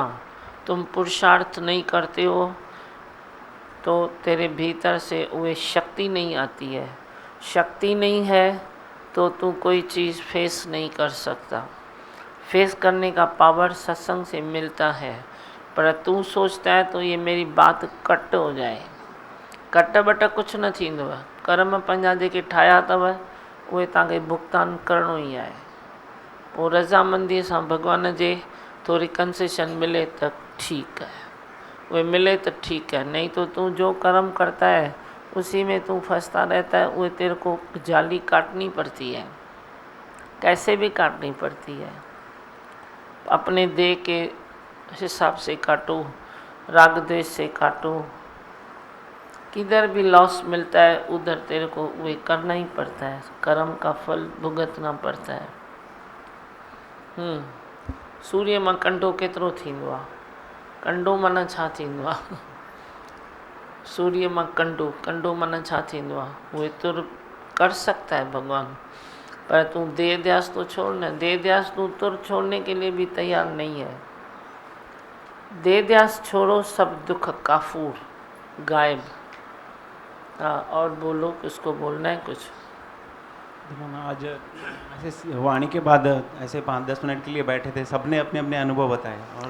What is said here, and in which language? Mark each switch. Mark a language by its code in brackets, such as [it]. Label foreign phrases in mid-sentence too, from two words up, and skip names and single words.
[hi] तुम पुरुषार्थ नहीं करते हो तो तेरे भीतर से वो शक्ति नहीं आती है। शक्ति नहीं है तो तू कोई चीज़ फेस नहीं कर सकता। फेस करने का पावर सत्संग से मिलता है, पर तू सोचता है तो ये मेरी बात कट हो जाए। [sd] कट बट कुछ न थींदो आहे। कर्म पंहिंजा जेके ठाहिया अथव उहे तव्हांखे भुगतान करिणो ई आहे। पोइ रज़ामंदीअ सां भॻवान जे थोड़ी कंसेशन मिले [hi] तो ठीक है, वो मिले तो ठीक है, नहीं तो तू जो कर्म करता है उसी में तू फंसता रहता है। वो तेरे को जाली काटनी पड़ती है, कैसे भी काटनी पड़ती है। अपने देह के हिसाब से काटो, राग द्वेष से काटो। किधर भी लॉस मिलता है उधर तेरे को वो करना ही पड़ता है, कर्म का फल भुगतना पड़ता है। [sd] सूर्य में कंडो केतिरो थींदो आहे? कंडो माना छा थींदो आहे? सूर्य में कंडो, कंडो माना छा थींदो आहे? [hi] उहे तुर कर सकता है भगवान, पर तू देह ध्यास तो छोड़ ना, देह ध्यास तू तुर छोड़ने के लिए भी तैयार नहीं है। देह ध्यास छोड़ो, सब दुख काफूर गायब। हाँ, और बोलो, किसको बोलना है कुछ? आज ऐसे वाणी के बाद ऐसे 5-10 मिनट के लिए बैठे थे, सबने अपने अपने अनुभव बताए और